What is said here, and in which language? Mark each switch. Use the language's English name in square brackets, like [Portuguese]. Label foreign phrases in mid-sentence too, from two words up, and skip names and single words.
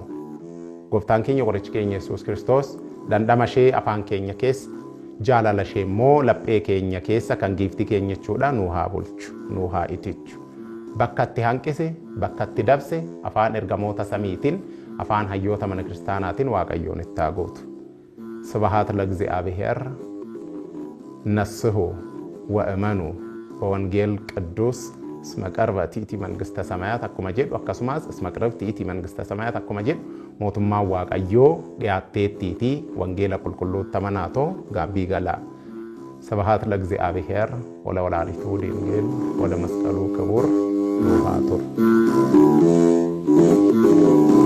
[Oromo] Gooftaan keenya qorichi keenya Yesuus Kiristoos dandhama ishee afaan keenya keessa jaalala ishee immoo laphee keenya keessa kan giiftii keenya jechuudha nuu haa bulchu nuu haa itichu. Bakka itti hanqise bakka itti dabse afaan ergamoota samiitiin afaan hayyoota mana kiristaanaatiin waaqayyoon itti haa gootu. [Geez] ስብሐት ለእግዚአብሔር ነስሑ ወእመኑ በወንጌል ቅዱስ እስመ ቀርበት ይእቲ መንግሥተ ሰማያት [Oromo] akkuma jedhu akkasumas [Geez] እስመ ቀረብት ይእቲ መንግሥተ ሰማያት [Oromo] akkuma jedhu mootummaan waaqayyoo dhiyaatteettiitii wangeela qulqulluutti amanaatoo gaabbii galaa. [Geez] ስብሐት ለእግዚአብሔር ወለወላዲቱ ድንግል ወለመስቀሉ ክቡር ኑሃቱር